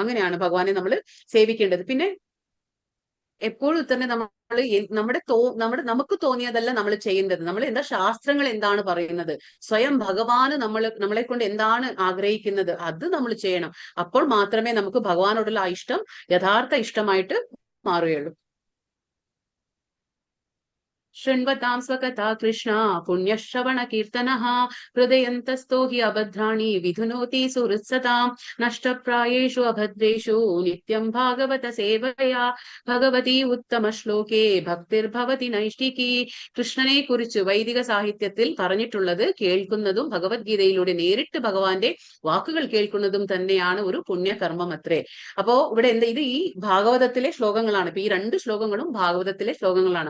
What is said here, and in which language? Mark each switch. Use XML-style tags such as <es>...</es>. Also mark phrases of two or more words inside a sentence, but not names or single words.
<ml>അങ്ങനെയാണ് ഭഗവാനെ നമ്മൾ സേവിക്കേണ്ടത്. പിന്നെ എപ്പോഴും തന്നെ നമുക്ക് തോന്നിയതല്ല നമ്മൾ ചെയ്യുന്നത്. നമ്മൾ എന്താ, ശാസ്ത്രങ്ങൾ എന്താണ് പറയുന്നത്, സ്വയം ഭഗവാന് നമ്മളെ കൊണ്ട് എന്താണ് ആഗ്രഹിക്കുന്നത്, അത് നമ്മൾ ചെയ്യണം. അപ്പോൾ മാത്രമേ നമുക്ക് ഭഗവാനോടുള്ള ആ ഇഷ്ടം യഥാർത്ഥ ഇഷ്ടമായിട്ട് മാറുകയുള്ളൂ.</ml> <sa>शृण्वतां स्वकथा कृष्णा पुण्यश्रवण कीर्तनः हृदयन्तस्थो हि अभद्राणि विधुनोति सुहृत्सतां नष्टप्रायेषु अभद्रेषु नित्यं भागवत सेवया भगवती उत्तम श्लोके भक्तिर्भवति नैष्ठिकी.</sa> <ml>കൃഷ്ണനെ കുറിച്ച് വൈദിക സാഹിത്യത്തിൽ പറഞ്ഞിട്ടുള്ളത് കേൾക്കുന്നതും ഭഗവത്ഗീതയിലൂടെ നേരിട്ട് ഭഗവാന്റെ വാക്കുകൾ കേൾക്കുന്നതും തന്നെയാണ് ഒരു പുണ്യകർമ്മം അത്രേ. അപ്പോ ഇവിടെ ഇത് ഈ ഭാഗവതത്തിലെ ശ്ലോകങ്ങളാണ്. ഇപ്പൊ ഈ 2 ശ്ലോകങ്ങളും ഭാഗവതത്തിലെ ശ്ലോകങ്ങളാണ്.</ml>